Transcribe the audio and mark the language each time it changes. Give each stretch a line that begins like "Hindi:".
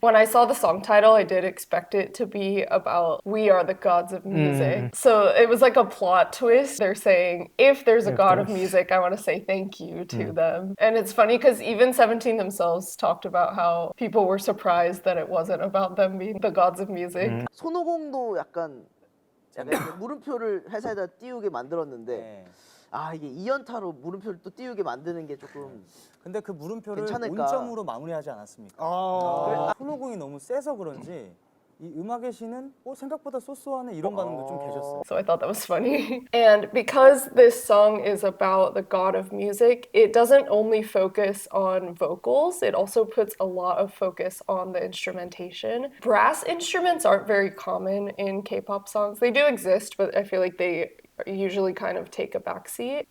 English: When I saw the song title, I did expect it to be about we are the gods of music. So it was like a plot twist. They're saying, if there's a god of music, I want to say thank you to them. And it's funny because even 17 themselves talked about how people were surprised that it wasn't about them being the gods of music.
Korean: 손오공도 약간 물음표를 회사에다 띄우게 만들었는데 아 이게 2연타로 물음표를 또 띄우게 만드는 게 조금 근데 그 물음표를 괜찮을까? 온점으로 마무리하지 않았습니까? 손오공이 너무 세서 그런지 이 음악의 신은 생각보다 소소하네 이런 반응도 좀 계셨어요.
English: So I thought that was funny. And because this song is about the god of music, it doesn't only focus on vocals, it also puts a lot of focus on the instrumentation. Brass instruments aren't very common in K-pop songs. They do exist, but I feel like they usually kind of take a backseat.